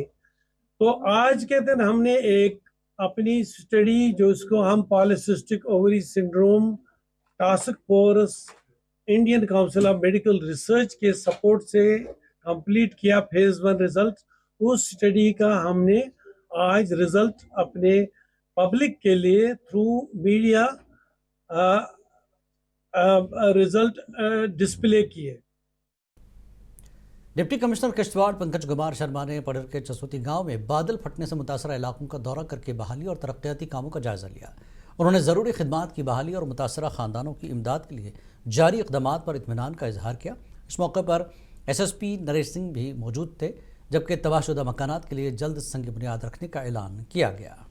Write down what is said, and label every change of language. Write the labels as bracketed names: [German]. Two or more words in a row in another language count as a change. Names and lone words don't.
[Urdu] تو آج کے دن ہم نے ایک اپنی اسٹڈی جو اس کو ہم [English] polycystic ovary syndrome task force Indian Council of Medical Research [Urdu] کے سپورٹ سے کمپلیٹ کیا [English] phase 1 result. [Urdu] اس اسٹڈی کا ہم نے آج رزلٹ اپنے پبلک کے لیے [English] through media result display [Urdu] کیے۔ ڈپٹی کمشنر کشتواڑ پنکج کمار شرما نے پڈر کے چسوتی گاؤں میں بادل پھٹنے سے متاثرہ علاقوں کا دورہ کر کے بحالی اور ترقیاتی کاموں کا جائزہ لیا۔ انہوں نے ضروری خدمات کی بحالی اور متاثرہ خاندانوں کی امداد کے لیے جاری اقدامات پر اطمینان کا اظہار کیا۔ اس موقع پر SSP نریش سنگھ بھی موجود تھے، جبکہ تباہ شدہ مکانات کے لیے جلد سنگ بنیاد رکھنے کا اعلان کیا گیا۔